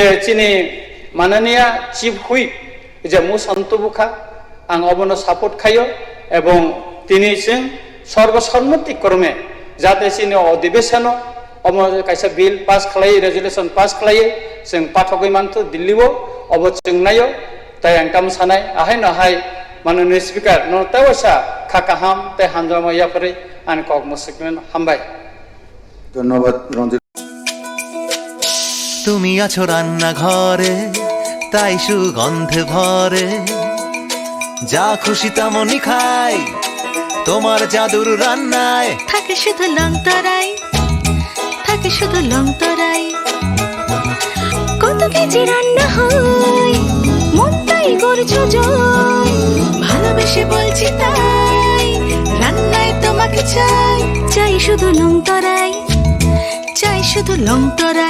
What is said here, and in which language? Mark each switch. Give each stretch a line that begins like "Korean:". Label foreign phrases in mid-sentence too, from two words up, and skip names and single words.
Kok Borok: चिनि माननीय
English: Chief Whip
Kok Borok: जे मुसन्त बुखा आं अबनो सापोर्ट खायो एवं तिनि जों
Bangla: সর্বসম্মতি ক্রমে
Kok Borok: जाहाथे चिनि अधिवेशन अम कायसा
English: bill pass
Kok Borok: खालाय
English: resolution pass
Kok Borok: खालाय जों पाठकै मानथु दिल्लीआव अब जों नायो ताय आं काम सानाय आहाय नहाय माननीय स्पीकर नतावसा खाकाहाम ते हानजामाया परे आन कक मुसकमेन हामबाय
Bangla: ধন্যবাদ রঞ্জিত। তুমি আছো রান্না ঘরে তাই সুগন্ধে ভরে যা খুশি তেমনই খাই তোমার জাদুর রান্নায় থাকে শুধু লং তরাই থাকে শুধু লং তরাই কত কেজি রান্না হয় মন তাই করছো জয় ভালোবেসে বলছি তাই রান্নায় তোমাকে চাই চাই শুধু লং তরাই চাই শুধু লং তরাই